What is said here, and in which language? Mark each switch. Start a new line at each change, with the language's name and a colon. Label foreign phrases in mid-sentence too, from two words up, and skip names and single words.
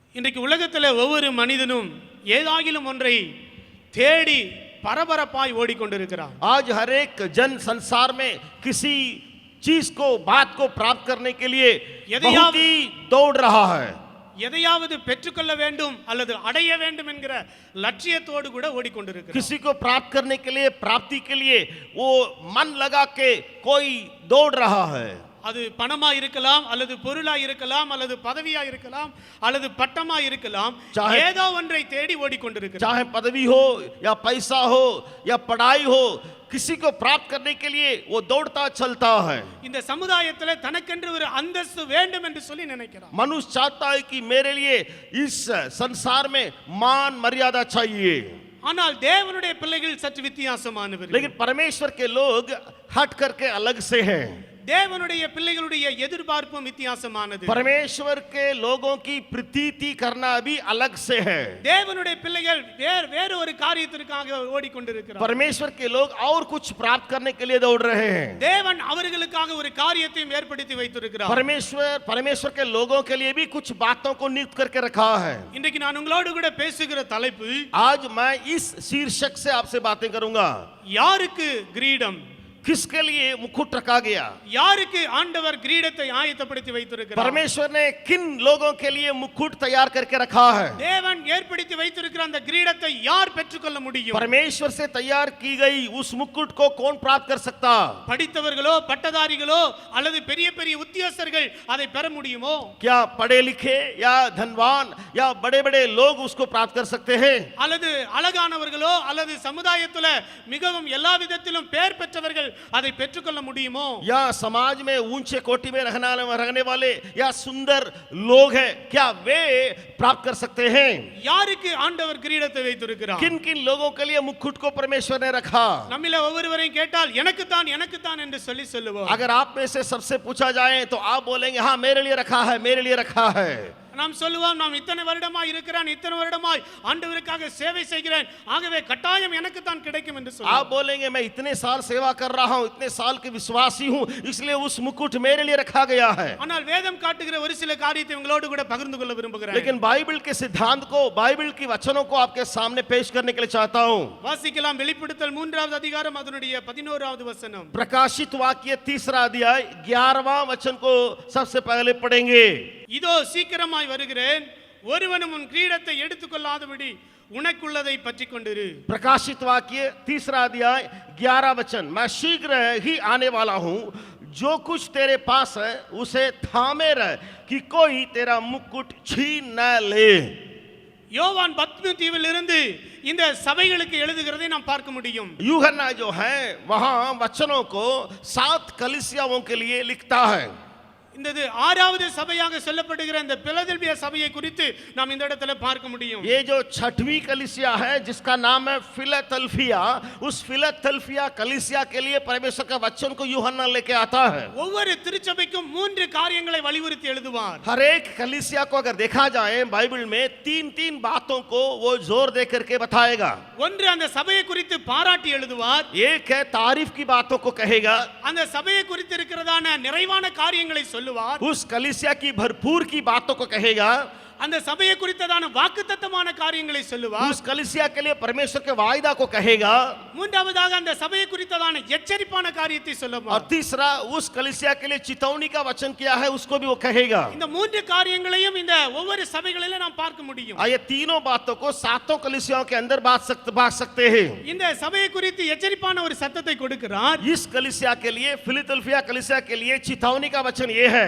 Tamil: இன்றைக்கு உலகத்தில் ஒவ்வொரு மனிதனும் ஏதாகிலும் ஒன்றை தேடி பரபரப்பாய் ஓடிக்கொண்டிருக்கிறார்.
Hindi: आज हर एक जन संसार में किसी चीज को बात को प्राप्त करने के लिए बहुत ही दौड़ रहा है.
Tamil: எதையாவது பெற்றுக்கொள்ள வேண்டும் அல்லது அடைய வேண்டும் என்கிற லட்சியத்தோடு கூட ஓடிக்கொண்டிருக்கிறார்.
Hindi: किसी को प्राप्त करने के लिए प्राप्ति के लिए वो मन लगा के कोई दौड़ रहा है.
Tamil: அது பணமா இருக்கலாம் அல்லது பொருளா இருக்கலாம் அல்லது பதவியா இருக்கலாம் அல்லது பட்டமா இருக்கலாம், ஏதோ ஒன்றை தேடி ஓடிக்கொண்டிருக்கிறார்.
Hindi: चाहे पदवी हो या पैसा हो या पढ़ाई हो, किसी को प्राप्त करने के लिए वो दौड़ता चलता है.
Tamil: இந்த சமுதாயத்தில் தனக்கென்று ஒரு அந்தஸ்து வேண்டும் என்று சொல்லி நினைக்கிறார்.
Hindi: मनुष्य चाहता है कि मेरे लिए इस संसार में मान मर्यादा चाहिए.
Tamil: ஆனால் தேவனுடைய பிள்ளைகள் சற்று வித்தியாசமானவர்கள்.
Hindi: लेकिन परमेश्वर के लोग हट करके अलग से हैं.
Tamil: தேவனுடைய பிள்ளைகளுடைய எதிர்பார்ப்பும் வித்தியாசமானது.
Hindi: परमेश्वर के लोगों की प्रतीति करना भी अलग से है.
Tamil: தேவனுடைய பிள்ளைகள் வேறு ஒரு காரியத்திற்காக ஓடிக்கொண்டிருக்கிறார்.
Hindi: परमेश्वर के लोग और कुछ प्राप्त करने के लिए दौड़ रहे हैं.
Tamil: தேவன் அவர்களுக்காக ஒரு காரியத்தையும் ஏற்படுத்தி வைத்திருக்கிறார்.
Hindi: परमेश्वर के लोगों के लिए भी कुछ बातों को नियुक्त करके रखा है.
Tamil: இன்றைக்கு நான் உங்களோடு கூட பேசுகிற தலைப்பு,
Hindi: आज मैं इस शीर्षक से आपसे बातें करूंगा.
Tamil: யாருக்கு கிரீடம்,
Hindi: किसके लिए मुकुट रखा गया?
Tamil: யாருக்கு ஆண்டவர் கிரீடத்தை ஆயத்தப்படுத்தி வைத்திருக்கிறார்?
Hindi: परमेश्वर ने किन लोगों के लिए मुकुट तैयार करके रखा है?
Tamil: தேவன் ஏற்படுத்தி வைத்திருக்கிற அந்த கிரீடத்தை யார் பெற்றுக்கொள்ள முடியும்?
Hindi: परमेश्वर से तैयार की गई उस मुकुट को कौन प्राप्त कर सकता?
Tamil: படித்தவர்களோ பட்டதாரிகளோ அல்லது பெரிய பெரிய உத்தியோகஸ்தர்கள் அதை பெற முடியுமோ?
Hindi: क्या पढ़े लिखे या धनवान या बड़े बड़े लोग उसको प्राप्त कर सकते हैं?
Tamil: அல்லது அழகானவர்களோ அல்லது சமுதாயத்துல மிகவும் எல்லா விதத்திலும் பெயர் பெற்றவர்கள் அதை பெற்றுக்கொள்ள முடியுமோ?
Hindi: या समाज में ऊंचे कोटि में रहने वाले या सुंदर लोग हैं, क्या वे प्राप्त कर सकते हैं?
Tamil: யாருக்கு ஆண்டவர் கிரீடத்தை வைத்திருக்கிறார்?
Hindi: किन किन लोगों के लिए मुकुट को परमेश्वर ने रखा?
Tamil: நம்மில ஒவ்வொருவரையும் கேட்டால் எனக்கு தான் என்று சொல்லுவோம்.
Hindi: अगर आप में से सबसे पूछा जाए तो आप बोलेंगे हाँ मेरे लिए रखा है, मेरे लिए रखा है.
Tamil: நாம் சொல்லுவோம், நாம் இத்தனை வருடமாய் இருக்கிறேன், இத்தனை வருடமாய் ஆண்டவருக்காக சேவை செய்கிறேன், ஆகவே கட்டாயம் எனக்கு தான் கிடைக்கும் என்று சொல்லுவோம்.
Hindi: आप बोलेंगे मैं इतने साल सेवा कर रहा हूं, इतने साल के विश्वासी हूं, इसलिए उस मुकुट मेरे लिए रखा गया है.
Tamil: ஆனால் வேதம் காட்டுகிற ஒரு சில காரியத்தை உங்களோடு கூட பகிர்ந்து கொள்ள விரும்புகிறேன்.
Hindi: लेकिन बाइबल के सिद्धांत को, बाइबल की वचनों को आपके सामने पेश करने के लिए चाहता हूं.
Tamil: வாசிக்கலாம் வெளிப்படுத்தல் 3வது அதிகாரம் அதனுடைய 11வது வசனம்.
Hindi: प्रकाशित वाक्य 3रा अध्याय 11वां वचन को सबसे पहले पढ़ेंगे.
Tamil: இதோ சீக்கிரமாய் வருகிறேன், ஒருவனும் உன் கிரீடத்தை எடுத்துக்கொள்ளாதபடி உனக்குள்ளதை பற்றிக் கொண்டிரு.
Hindi: प्रकाशित वाक्य 3रा अध्याय 11 वचन. मैं शीघ्र ही आने वाला हूं, जो कुछ तेरे पास है उसे थामे रह कि कोई तेरा मुकुट छीन न ले.
Tamil: யோவான் பத்ம தீவில் இருந்து இந்த சபைகளுக்கு எழுதுகிறதை நாம் பார்க்க முடியும்.
Hindi: यूहन्ना जो है वहां वचनों को 7 कलीसियाओं के लिए लिखता है.
Tamil: இந்த 6வது சபையாக சொல்லப்படுகிற இந்த பிலதெல்பியா சபையை குறித்து நாம் இந்த இடத்துல பார்க்க முடியும்.
Hindi: ये जो 6वीं कलीसिया है जिसका नाम है फिलदेल्फिया, उस फिलदेल्फिया कलीसिया के लिए परमेश्वर का वचन को यूहन्ना लेके आता है.
Tamil: ஒவ்வொரு திருச்சபைக்கும் 3 காரியங்களை वलियुறுத்தி எழுதுவார்.
Hindi: हर एक कलीसिया को अगर देखा जाए बाइबल में 3 बातों को वो जोर दे करके बताएगा.
Tamil: ஒன்று அந்த சபையை குறித்து பாராட்டி எழுதுவார்.
Hindi: एक है तारीफ की बातों को कहेगा.
Tamil: அந்த சபையை குறித்து இருக்கிறதான நிறைவான காரியங்களை சொல்லுவார்.
Hindi: उस कलीसिया की भरपूर की बातों को कहेगा.
Tamil: அந்த சபையை குறித்ததான வாக்குத்தத்தமான காரியங்களை சொல்லுவார்.
Hindi: उस कलीसिया के लिए परमेश्वर के वायदा को कहेगा.
Tamil: மூன்றாவதாக அந்த சபையை குறித்ததான எச்சரிப்பான காரியத்தை சொல்லுவார்.
Hindi: और तीसरा उस कलीसिया के लिए चेतावनी का वचन किया है उसको भी वो कहेगा.
Tamil: இந்த 3 காரியங்களையும் இந்த ஒவ்வொரு சபைகளில நாம் பார்க்க முடியும்.
Hindi: ये तीनों बातों को 7 कलीसियाओं के अंदर बात सकते हैं.
Tamil: இந்த சபையை குறித்து எச்சரிப்பான ஒரு சத்தத்தை கொடுக்கிறார்.
Hindi: इस कलीसिया के लिए, फिलदेल्फिया कलीसिया के लिए चेतावनी का वचन ये है,